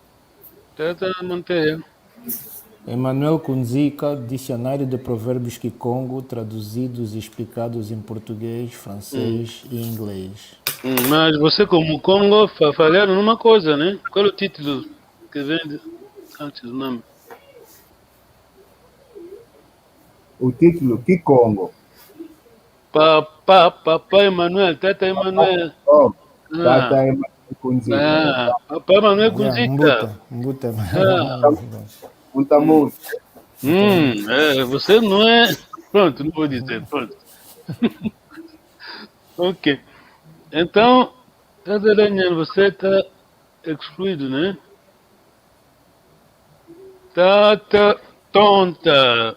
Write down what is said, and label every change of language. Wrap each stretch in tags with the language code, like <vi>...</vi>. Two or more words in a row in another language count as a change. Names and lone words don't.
<pt>Emmanuel Kunzika, Dicionário de Provérbios Kikongo, traduzidos e explicados em português, francês e inglês. Mas você, como Congo, falharam numa coisa, né? Qual é o título que vem antes do nome? O título Kikongo. Papai Emanuel, Tata Emanuel. Tata Emanuel Kunzika. Papai Emanuel Kunzika. Mbuta. Muito. Você não é... Pronto, não vou dizer, pronto. Ok. Então, Tata Daniel, você está excluído, né? Tata tonta.</pt>